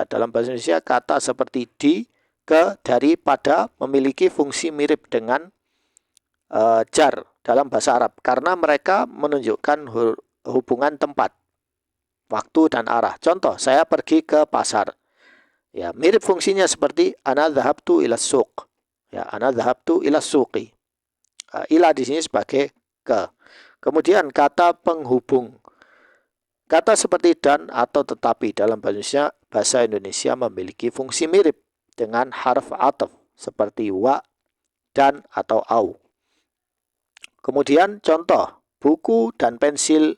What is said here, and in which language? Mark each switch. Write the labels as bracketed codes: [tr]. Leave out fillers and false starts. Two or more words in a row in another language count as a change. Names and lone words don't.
[id] Dalam bahasa Indonesia, kata seperti di, ke, dari, pada memiliki fungsi mirip dengan jar dalam bahasa Arab karena mereka menunjukkan hubungan tempat, waktu, dan arah. Contoh, saya pergi ke pasar. Ya, mirip fungsinya seperti [ar] أنا ذهبت إلى السوق. Ya, أنا ذهبت إلى السوق. [id] Ila di sini sebagai ke. Kemudian kata penghubung. Kata seperti dan atau tetapi dalam bahasa Indonesia memiliki fungsi mirip dengan [ar] حرف عطف [id] seperti wa, dan, atau au. Kemudian contoh, buku dan pensil.